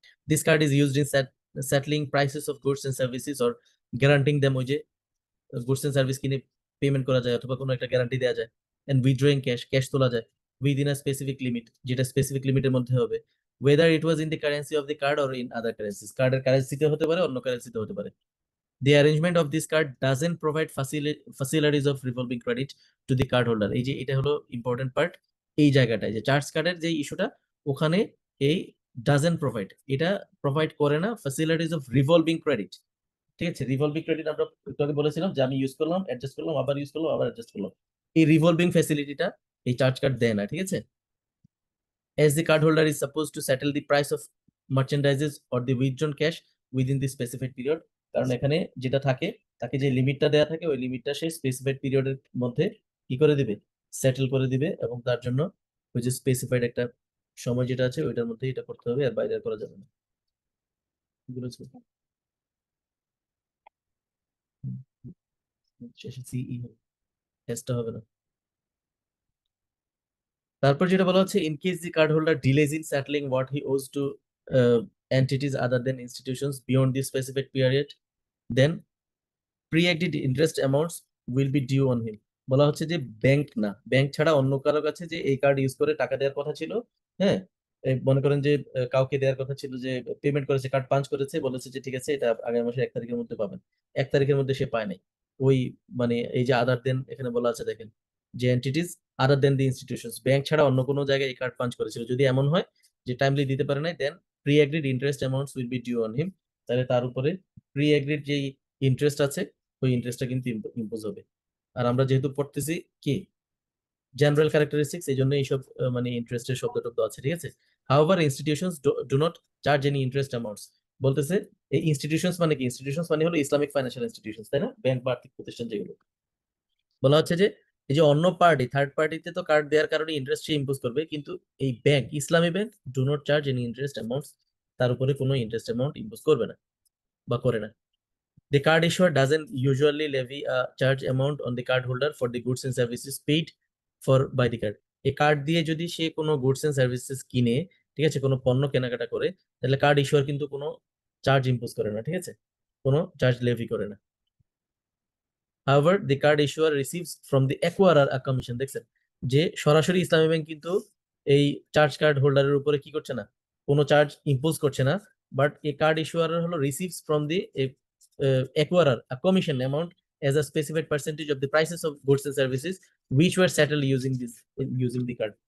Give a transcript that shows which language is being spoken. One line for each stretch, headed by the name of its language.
English: This card is used in settling prices of goods and services or guaranteeing them,
Bangla: ওই যে goods and service কিনে payment করা যায় অথবা কোনো একটা গ্যারান্টি দেওয়া যায়। এন্ড উইথড্রয়িং ক্যাশ, ক্যাশ তোলা যায়
English: within a specific limit,
Bangla: যেটা স্পেসিফিক লিমিটের মধ্যে হবে।
English: Whether it was in the currency of the card or in other currencies.
Bangla: কার্ডের কারেন্সিতে হতে পারে, অন্য কারেন্সিতে হতে পারে।
English: The arrangement of this card doesn't provide facilities of revolving credit to the card holder.
Bangla: এই যে এটা হলো ইম্পর্টেন্ট পার্ট, এই জায়গাটায় যে চার্জ কার্ডের যে ইস্যুটা, ওখানে এই ডাজেন্ট প্রোভাইড, এটা প্রোভাইড করে না ফ্যাসিলিটিস অফ রিভলভিং ক্রেডিট। ঠিক আছে, রিভলভিং ক্রেডিট আমরা একটু আগে বলেছিলাম যে আমি ইউজ করলাম, অ্যাডজাস্ট করলাম, আবার ইউজ করলাম, আবার অ্যাডজাস্ট করলাম। এই রিভলভিং ফ্যাসিলিটিটা এই চার্জ কার্ড দেয় না, ঠিক আছে।
English: As the cardholder is supposed to settle the price of merchandises or the withdrawn cash within the specified period,
Bangla: কারণ এখানে যেটা থাকে, তাকে যে লিমিটটা দেয়া থাকে ওই লিমিটটা সে স্পেসিফাইড পিরিয়ডের মধ্যে কি করে দিবে, সেটেল করে দিবে, এবং তার জন্য ওই যে স্পেসিফাইড একটা সময় যেটা আছে ওইটার মধ্যে এটা করতে হবে, আর বাইরে আর করা যাবে না। বুঝেছো? শেষে সিই হবে, এসটা হবে না। তারপর যেটা বলা হচ্ছে,
English: In case the card holder delays in settling what he owes to entities other than institutions beyond the specified period, then pre-agreed interest amounts will be due on him।
Bangla: বলা হচ্ছে যে ব্যাংক না, ব্যাংক ছাড়া অন্য কারো কাছে যে এই কার্ড ইউজ করে টাকা দেওয়ার কথা ছিল, হ্যাঁ, এই মনে করেন যে কাউকে দেওয়ার কথা ছিল, যে পেমেন্ট করেছে, কার্ড পাঞ্চ করেছে, বলেছে যে ঠিক আছে এটা আগামী মাসের 1 তারিখের মধ্যে পাবেন, 1 তারিখের মধ্যে সে পায় নাই। ওই মানে এই যে আদার দেন এখানে বলা আছে দেখেন, যে এন্টিটিস আদার দেন দি ইনস্টিটিউশনস, ব্যাংক ছাড়া অন্য কোনো জায়গায় এই কার্ড পাঞ্চ করেছিল, যদি এমন হয় যে টাইমলি দিতে পারে নাই,
English: Then pre agreed interest amounts will be due on him.
Bangla: তাহলে তার উপরে প্রি এগ্রিড যেই ইন্টারেস্ট আছে ওই ইন্টারেস্টটা কিন্তু ইম্পোজ হবে। আর আমরা যেহেতু পড়তেছি কি জেনারেল ক্যারেক্টারিস্টিক্স, এই জন্য এইসব মানে ইন্টারেস্টের শব্দ টব্দ আছে, ঠিক আছে।
English: However institutions do not charge any interest amounts.
Bangla: বলতেছে এই ইনস্টিটিউশনস মানে কি, ইনস্টিটিউশনস মানে হলো ইসলামিক ফাইন্যান্সিয়াল ইনস্টিটিউশনস, তাই না, ব্যাংক বা আর্থিক প্রতিষ্ঠান যেগুলো। বলা হচ্ছে যে এই যে অন্য পার্টি, থার্ড পার্টিতে তো কার্ড দেওয়ার কারণে ইন্টারেস্ট সে ইম্পোজ করবে, কিন্তু এই bank, Islami bank
English: do not charge any interest amounts,
Bangla: তার উপরে কোনো ইন্টারেস্ট অ্যামাউন্ট ইম্পোজ করবে না বা করে না।
English: The card issuer doesn't usually levy a charge amount on the card holder for the goods and services paid for by the card।
Bangla: এই card দিয়ে যদি সে কোনো গুডস এন্ড সার্ভিসেস কিনে, ঠিক আছে, কোনো পণ্য কেনাকাটা করে, তাহলে কার্ড ইস্যুয়ার কিন্তু কোনো চার্জ ইম্পোজ করে না, ঠিক আছে, কোনো চার্জ লেভি করে না।
English: However, the card issuer receives from the acquirer a commission।
Bangla: দেখছেন যে সরাসরি ইসলামী ব্যাংক কিন্তু এই চার্জ কার্ড হোল্ডারের উপরে কি করছে না, কোনো চার্জ ইম্পোজ করছে না, বাট এই কার্ড ইস্যুয়ার হলো
English: Receives from the acquirer a commission amount as a specified percentage of the prices of goods and services which were settled using the card।